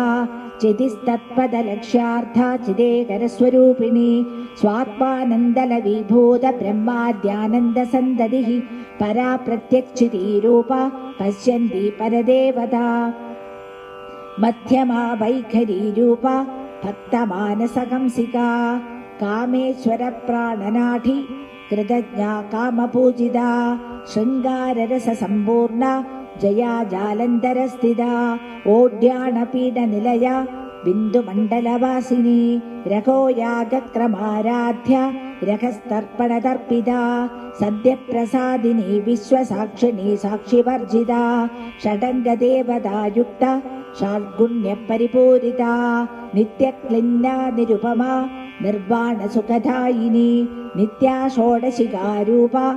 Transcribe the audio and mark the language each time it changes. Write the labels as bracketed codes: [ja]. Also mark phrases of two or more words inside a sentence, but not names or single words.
[sa] चितिस्तत्पदलक्ष्यार्था चिदेकरस्वरूपिणी स्वात्मानन्दलविभूत ब्रह्माद्यानन्दसन्ददिः परा प्रत्यक्षितीरूपा पश्यन्ती परदेवता मध्यमा वैखरीरूपा भक्तमानसहंसिका कामेश्वरप्राणनाठी कृतज्ञा कामपूजिता शृङ्गाररससम्पूर्णा जया जालन्धरस्थिता ओड्याणपीडनिलया बिन्दुमण्डलवासिनी रघोयागक्रमाराध्या രഹസ്തർപ്പണതർപ്പിതാ സദ്യപ്രസാദിനി വിശ്വസാക്ഷിണി സാക്ഷിവർജിതാ ഷഡംഗദേവതായുക്ത ഷാഡ്ഗുണ്യപരിപൂരിതാ നിത്യക്ലിന്ന നിരുപമാ നിർവാണസുഖദായിനി നിത്യാ ഷോഡശികാരൂപ